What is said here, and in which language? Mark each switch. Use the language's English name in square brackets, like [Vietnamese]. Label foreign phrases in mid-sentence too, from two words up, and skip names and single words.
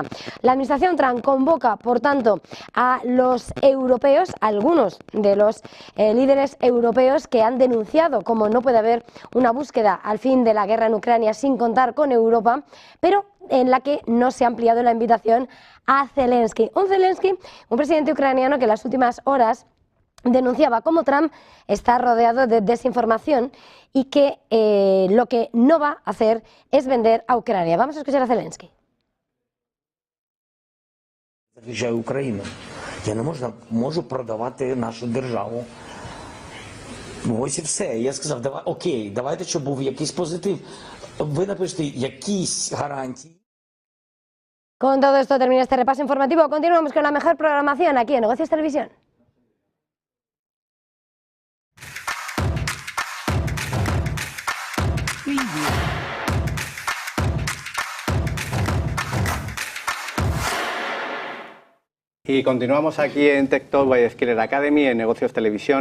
[Spanish] La administración Trump convoca, por tanto, a los europeos, algunos de los líderes europeos que han denunciado como no puede haber una búsqueda al fin de la guerra en Ucrania sin contar con Europa, pero en la que no se ha ampliado la invitación a Zelensky. Un presidente ucraniano que en las últimas horas denunciaba cómo Trump está rodeado de desinformación y que lo que no va a hacer es vender a Ucrania. Vamos a escuchar a Zelensky. [Ukrainian] Захищаю Україну. Я не можу продавати нашу державу. Ось і все. Я сказав, давай, окей, давайте, щоб був якийсь позитив. Ви напишете якісь гарантії. [Spanish] Con todo esto termina este repaso informativo. Continuamos con la mejor programación aquí en Negocios Televisión. Y continuamos aquí en Tech Talk by Skiller Academy, en Negocios Televisión.